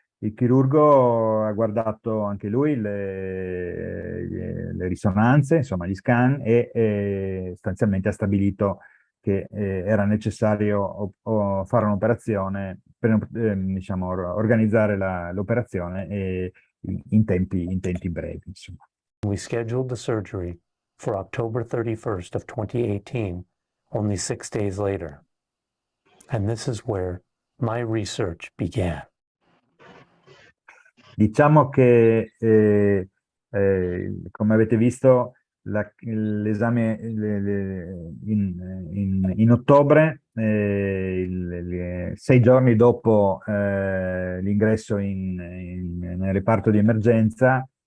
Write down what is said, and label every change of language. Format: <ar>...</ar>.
<it>Il chirurgo ha guardato anche lui le risonanze, insomma gli scan, e sostanzialmente ha stabilito che era necessario fare un'operazione per diciamo, organizzare l'operazione in tempi brevi, insomma.</it> <en>We scheduled the surgery for October 31st of 2018, only 6 days later. And this is where my research began.</en> <it>Diciamo che, come avete visto, l'esame in ottobre, 6 giorni dopo l'ingresso nel reparto di emergenza,</it>